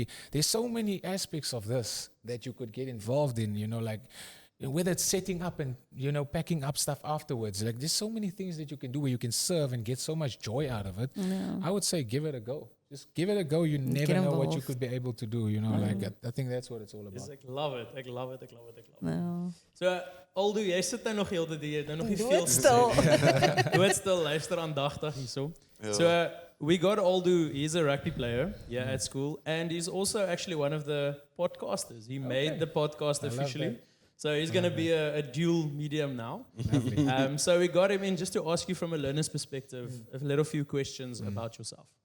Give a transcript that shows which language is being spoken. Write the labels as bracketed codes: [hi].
[en] There's so many aspects of this that you could get involved in, you know, like whether it's setting up and, you know, packing up stuff afterwards. Like there's so many things that you can do where you can serve and get so much joy out of it. Yeah. I would say give it a go. Just give it a go. You never know what you could be able to do, you know, like I think that's what it's all about. [af] Ek love it. Ek love it. Ja. So, Aldo, jy sit nou nog heel die jy nou nog nie veel Doodstil. Doodstil, luister aandagtig hierso. [en] So, we got Aldo, he's a rugby player at school, and he's also actually one of the podcasters. He made the podcast officially. So he's going to be a dual medium now. So we got him in just to ask you from a learner's perspective a little few questions about yourself.